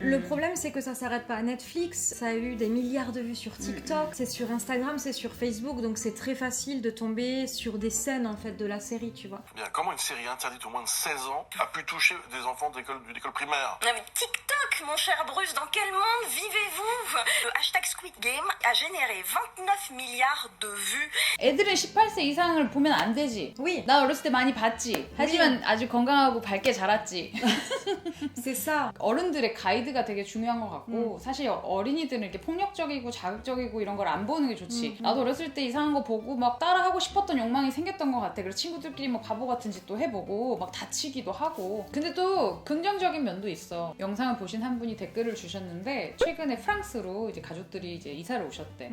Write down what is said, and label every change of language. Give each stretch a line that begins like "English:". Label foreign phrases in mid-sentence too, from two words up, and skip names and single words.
French: Le problème c'est que ça s'arrête pas à Netflix, ça a eu des milliards de vues sur TikTok, c'est sur Instagram, c'est sur Facebook, donc c'est très facile de tomber sur des scènes en fait de la série, tu vois. Bien, comment une série interdite au moins de 16 ans a pu toucher des enfants d'une école primaire? Non mais TikTok, mon cher Bruce, dans quel monde vivez-vous? Le hashtag Squid Game a généré 29 milliards de vues.
Korean: 애들은 18세 이상을 보면 안 되지.
French: Oui.
Korean: 나 어렸을 때 많이 봤지. 하지만 아주 건강하고 밝게 자랐지.
French: C'est ça.
Korean: 어른들의 가이드가 되게 중요한 것 같고 사실 어린이들은 이렇게 폭력적이고 자극적이고 이런 걸 안 보는 게 좋지. 나도 어렸을 때 이상한 거 보고 막 따라하고 싶었던 욕망이 생겼던 것 같아. 그래서 친구들끼리 뭐 바보 같은 짓도 해보고 막 다치기도 하고. 근데 또 긍정적인 면도 있어. 영상을 보신 한 분이 댓글을 주셨는데 최근에 프랑스로 이제 가족들이 이제 이사를 오셨대.